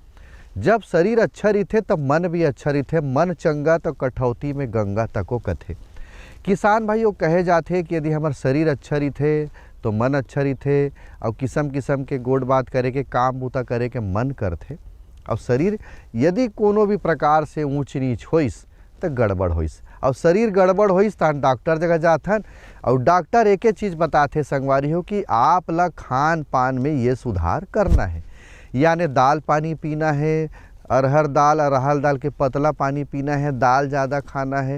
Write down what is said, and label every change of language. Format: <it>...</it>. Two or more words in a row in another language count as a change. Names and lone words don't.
<hne>जब शरीर अच्छा रहते तब मन भी अच्छा रहते। मन चंगा तो कठौती में गंगा तको कथे। किसान भाई वो कहे जाते कि यदि हमार शरीर अच्छा रहते तो मन अच्छा रहते और किस्म किस्म के गोड़ बात करे के काम बूता करे के मन करते। और शरीर यदि कोनो भी प्रकार से ऊंच नीच होइस तो गड़बड़ होइस, और शरीर गड़बड़ होइस तो डॉक्टर जगह जाथन। और डॉक्टर एक ही चीज़ बताते संगवारी हो कि आप ला खान पान में ये सुधार करना है, यानी दाल पानी पीना है, अरहर दाल अरहर दाल के पतला पानी पीना है, दाल ज़्यादा खाना है।</hne>